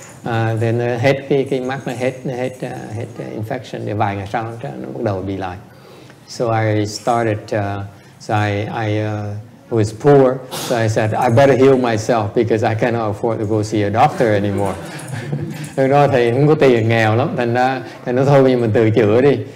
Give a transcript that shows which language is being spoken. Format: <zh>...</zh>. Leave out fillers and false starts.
<vi>Then hết cái mắt nó hết infection, để vài ngày sau nó bắt đầu bị lại.</vi> <en>So I started, I was poor, so I said, I better heal myself because I cannot afford to go see a doctor anymore.</en> <vi>Lúc đó thầy không có tiền, nghèo lắm, thành ra nó thôi bây giờ mình tự chữa đi.</vi>